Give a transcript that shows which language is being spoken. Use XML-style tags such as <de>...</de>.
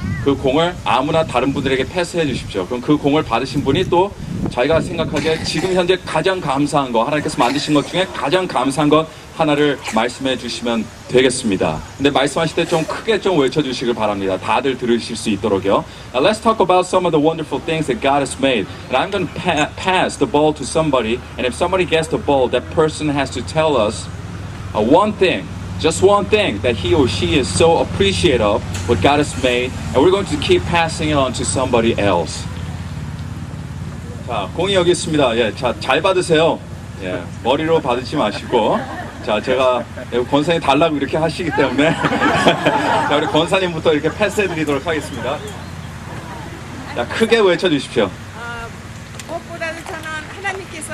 <ko>그 공을 아무나 다른 분들에게 패스해 주십시오. 그럼 그 공을 받으신 분이 또 자기가 생각하기에 지금 현재 가장 감사한 거, 하나님께서 만드신 것 중에 가장 감사한 것 하나를 말씀해 주시면 되겠습니다. 근데 말씀하실 때 좀 크게 좀 외쳐주시길 바랍니다. 다들 들으실 수 있도록요.</ko> <en>Now let's talk about some of the wonderful things that God has made. And I'm going to pass the ball to somebody. And if somebody gets the ball, that person has to tell us one thing. Just one thing that he or she is so appreciative of what God has made, and we're going to keep passing it on to somebody else.</en> <ko>자, 공이 여기 있습니다. 예, 자, 잘 받으세요. 예, 머리로 받으지 마시고. 자, 제가 권사님 달라고 이렇게 하시기 때문에 자, 우리 권사님부터 이렇게 패스해드리도록 하겠습니다. 자, 크게 외쳐주십시오. 무엇보다도 저는 하나님께서</ko>